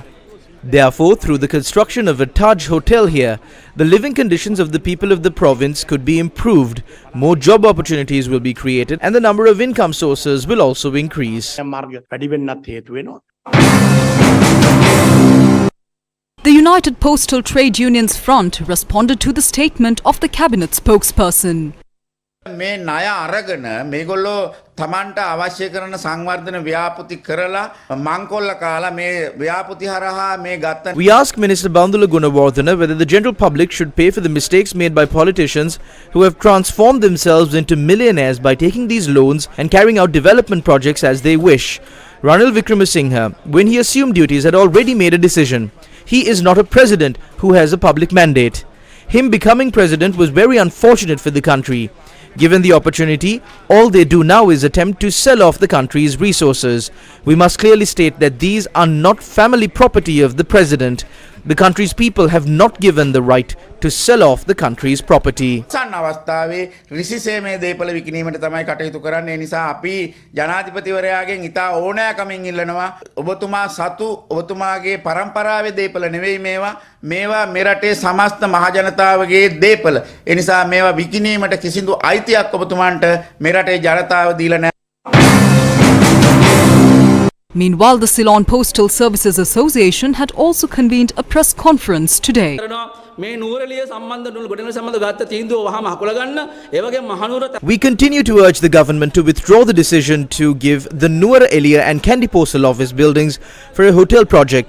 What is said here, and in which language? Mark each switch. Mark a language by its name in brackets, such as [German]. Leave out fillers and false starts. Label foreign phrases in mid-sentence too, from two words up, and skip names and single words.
[English] Therefore, through the construction of a Taj Hotel here, the living conditions of the people of the province could be improved, more job opportunities will be created, and the number of income sources will also increase. The United Postal Trade Unions Front responded to the statement of the cabinet spokesperson. [Sinhala] මේ ණය අරගෙන මේගොල්ලෝ තමන්ට අවශ්‍ය කරන සංවර්ධන ව්‍යාපෘති කරලා මංකොල්ල කාලා මේ ව්‍යාපෘති හරහා මේ ගත්ත. [English] We ask Minister Bandula Gunawardena whether the general public should pay for the mistakes made by politicians who have transformed themselves into millionaires by taking these loans and carrying out development projects as they wish. Ranil Wickremesinghe, when he assumed duties, had already made a decision. He is not a president who has a public mandate. Him becoming president was very unfortunate for the country. Given the opportunity, all they do now is attempt to sell off the country's resources. We must clearly state that these are not family property of the president. The country's people have not given the right to sell off the country's property. [Sinhala] අවස්ථාවේ රිසිසේමේ දේපල විකිණීමට තමයි කටයුතු කරන්නේ. ඒ නිසා අපි ජනාධිපතිවරයාගෙන් ඉතා ඕනෑකමින් ඉල්ලනවා ඔබතුමා සතු ඔබතුමාගේ පරම්පරාවේ දේපල නෙවෙයි මේවා මෙරටේ සමස්ත මහජනතාවගේ දේපල. ඒ නිසා මේවා විකිණීමට කිසිදු අයිතියක් ඔබතුමාන්ට මෙරටේ ජනතාව දීලා නැහැ. [English] Meanwhile, the Ceylon Postal Services Association had also convened a press conference today. We continue to urge the government to withdraw the decision to give the Nuwara Elia and Kandy Postal Office buildings for a hotel project.